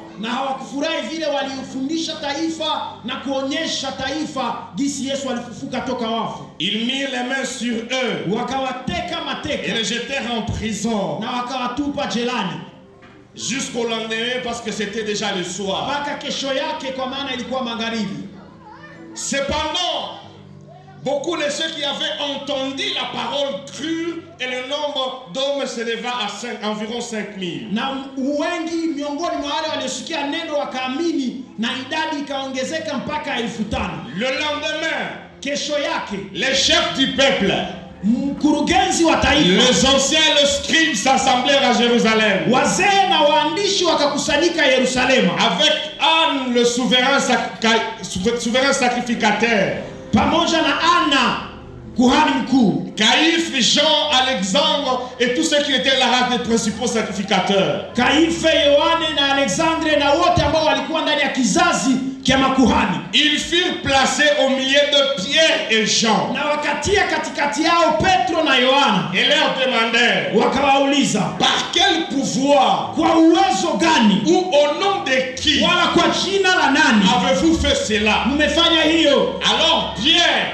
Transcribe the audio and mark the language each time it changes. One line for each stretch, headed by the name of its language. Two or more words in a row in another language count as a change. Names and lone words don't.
Swahili: Na hawakufurahi vile waliofundisha taifa na kuonyesha taifa gisi Yesu alifufuka toka wafu.
French: Ils mirent les mains sur eux
Swahili: Wakawateka
French: et
Swahili: mateka
French: les jetèrent en prison
Swahili: na wakawatupa jelani
French: jusqu'au lendemain parce que c'était déjà le soir.
Swahili: mpaka kesho yake, kwa maana ilikuwa magharibi.
French: Cependant, beaucoup de ceux qui avaient entendu la parole crurent et le nombre d'hommes s'éleva à environ 5000.
Swahili: Na wengi miongoni mwa wale waliosikia neno wakaamini, na idadi ikaongezeka mpaka 5,000.
French: Le lendemain,
Swahili: Kesho yake
French: les chefs du peuple,
Swahili: mkurugenzi wa taifa,
French: les anciens et les scribes s'assemblèrent à Jérusalem
Swahili: wazee na waandishi wakakusanyika Yerusalemu,
French: avec Anne, le souverain sacrificateur,
Swahili: pamoja na Ana kuhani mkuu,
French: Caïphe, Jean, Alexandre et tous ceux qui étaient là des principaux sacrificateurs.
Swahili: Kaife, Yohane na Alexandre na wote ambao walikuwa ndani ya kizazi kia makuhani.
French: Ils furent placés au milieu de Pierre et Jean
Swahili: Na wakatia katikati yao Petro na Yohana,
French: et leur demandèrent,
Swahili: wakawauliza,
French: par quel pouvoir
Swahili: kwa uwezo gani
French: ou au nom de qui
Swahili: wala kwa jina la nani
French: avez-vous fait cela?
Swahili: mmefanya hiyo?
French: Alors Pierre,